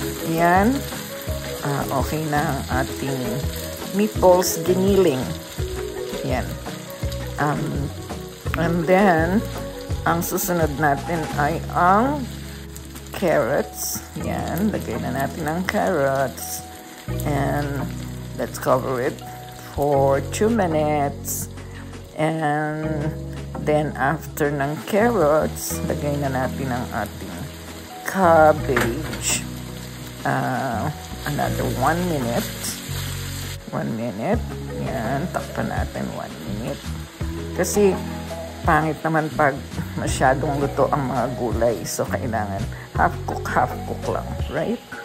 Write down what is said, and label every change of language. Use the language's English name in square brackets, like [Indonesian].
[Filipino] Ayan, okay na ang ating meatballs giniling. Ayan. [English] And then, [Filipino] ang susunod natin ay ang carrots. Yan, lagay na natin ang carrots. [English] And let's cover it for 2 minutes. And then after [Filipino] ng carrots, lagay na natin ang ating cabbage. [English] Another 1 minute. 1 minute. [Filipino] Yan, takpan natin 1 minute. Kasi pangit naman pag masyadong luto ang mga gulay. So, kailangan half cook lang, right?